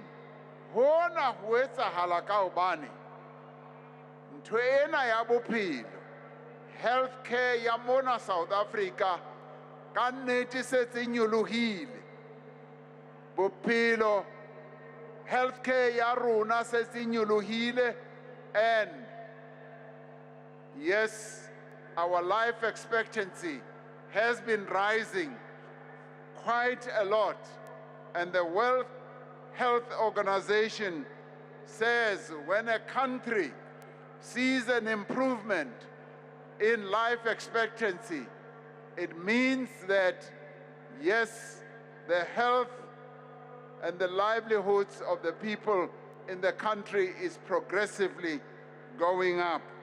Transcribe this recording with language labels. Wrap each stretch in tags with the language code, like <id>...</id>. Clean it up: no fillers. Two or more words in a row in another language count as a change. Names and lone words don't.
<st>Hona ho etsahala ka hobane ntho ena ya bophelo, healthcare ya mona South Africa ka nnete setse nyolohile. Bophelo, healthcare ya rona setse nyolohile,</st> <en>and yes, our life expectancy has been rising quite a lot, and the World Health Organization says when a country sees an improvement in life expectancy, it means that yes, the health and the livelihoods of the people in the country is progressively going up.</en>